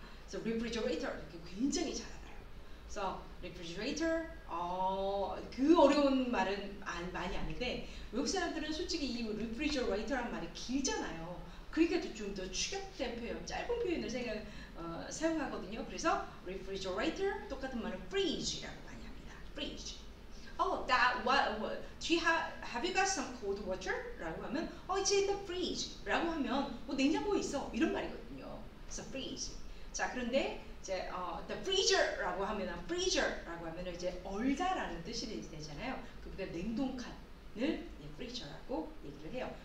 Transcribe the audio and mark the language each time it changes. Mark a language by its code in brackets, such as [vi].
[ko] 그래서 refrigerator 이렇게 굉장히 잘 알아요. 그래서 refrigerator 그 어려운 말은 많이 아는데 외국 사람들은 솔직히 이 refrigerator란 말이 길잖아요. 그러니까 좀 더 축약된 표현, 짧은 표현을 사용하거든요. 그래서 refrigerator 똑같은 말은 fridge라고 많이 합니다. [en] fridge. Oh, do you have you got some cold water? [ko] 라고 하면 [en] it's in the fridge [ko] 라고 하면 냉장고에 있어 이런 말이거든요. 그래서 fridge. 자, 그런데 이제 the freezer 라고 하면 freezer라고 하면 이제 얼다라는 뜻이 되잖아요. 그러니까 냉동칸을 freezer라고 얘기를 해요.